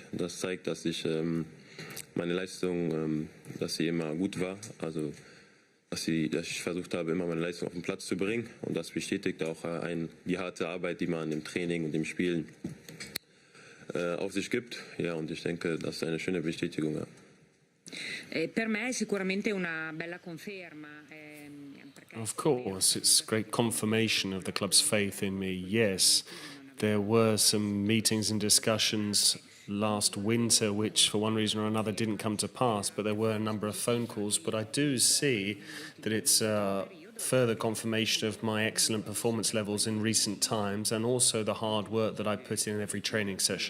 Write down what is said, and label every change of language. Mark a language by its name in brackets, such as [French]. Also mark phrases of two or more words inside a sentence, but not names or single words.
[German] Das zeigt, dass ich meine Leistung, dass sie immer gut war, also dass ich versucht habe, immer meine Leistung auf den Platz zu bringen und das bestätigt auch die harte Arbeit, die man im Training und im Spielen auf sich gibt. Ja, und ich denke, das ist eine schöne Bestätigung. Ja. [Italian] Per me è sicuramente una bella conferma. [English] Of course, it's great confirmation of the club's faith in me. Yes, there were some meetings and discussions last winter which for one reason or another didn't come to pass, but there were a number of phone calls. But I do see that it's further confirmation of my excellent performance levels in recent times and also the hard work that I put in every training session.